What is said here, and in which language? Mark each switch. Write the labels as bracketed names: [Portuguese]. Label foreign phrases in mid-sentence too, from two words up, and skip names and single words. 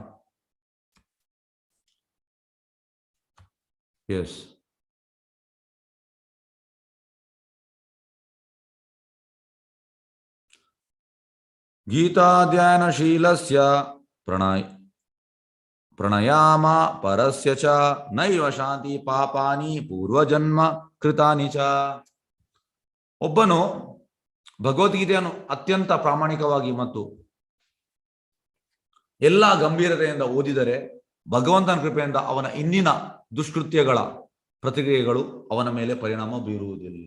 [Sanskrit] ಎಸ್, ಗೀತಾಧ್ಯಾಯನಶೀಲಸ್ಯ ಪ್ರಣಯಾಮ ಪರಸ್ಯ ಚ ನೈವ ಶಾಂತಿ ಪಾಪಾನಿ ಪೂರ್ವಜನ್ಮ ಕೃತಾನಿ ಚ. [Kannada] ಒಬ್ಬನು ಭಗವದ್ಗೀತೆಯನ್ನು ಅತ್ಯಂತ ಪ್ರಾಮಾಣಿಕವಾಗಿ ಮತ್ತು ಎಲ್ಲ ಗಂಭೀರತೆಯಿಂದ ಓದಿದರೆ ಭಗವಂತನ ಕೃಪೆಯಿಂದ ಅವನ ಇಂದಿನ ದುಷ್ಕೃತ್ಯಗಳ ಪ್ರತಿಕ್ರಿಯೆಗಳು ಅವನ ಮೇಲೆ ಪರಿಣಾಮ ಬೀರುವುದಿಲ್ಲ.